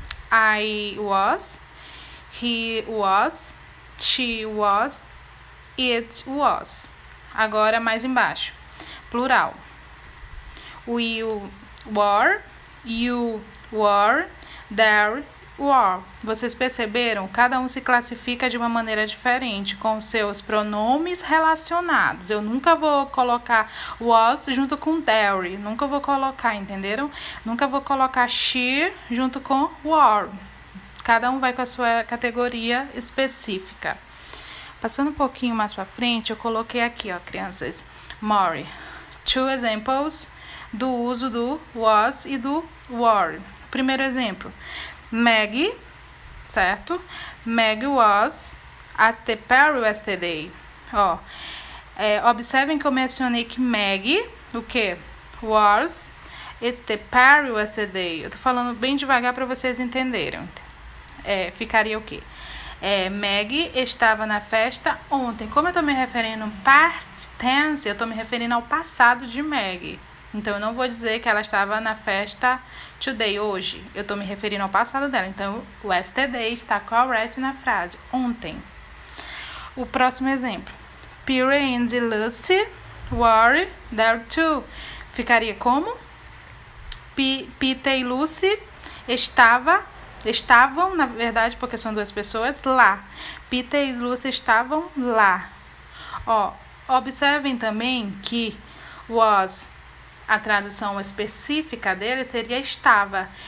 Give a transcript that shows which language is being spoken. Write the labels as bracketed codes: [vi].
[en] I was, he was, she was, it was. [pt] Agora, mais embaixo, plural. [en] We were, you were, there were. [pt] Vocês perceberam? Cada um se classifica de uma maneira diferente, com seus pronomes relacionados. Eu nunca vou colocar was junto com there. Nunca vou colocar, entenderam? Nunca vou colocar she junto com were. Cada um vai com a sua categoria específica. Passando um pouquinho mais para frente, eu coloquei aqui, ó, crianças, more. 2 examples do uso do was e do were. Primeiro exemplo, Maggie, certo? [en] Maggie was at the party yesterday. [pt] Ó, observem que eu mencionei que Maggie, o que? [en] Was at the party yesterday. [pt] Eu tô falando bem devagar para vocês entenderem. Ficaria o quê? Maggie estava na festa ontem. Como eu tô me referindo ao past tense, eu tô me referindo ao passado de Maggie. Então, eu não vou dizer que ela estava na festa today, hoje. Eu tô me referindo ao passado dela. Então, o yesterday está correct na frase, ontem. O próximo exemplo. [en] Peter and Lucy were there too. [pt] Ficaria como? Peter e Lucy estavam, na verdade, porque são duas pessoas, lá. Peter e Lucy estavam lá. Ó, observem também que was, a tradução específica dele seria estava.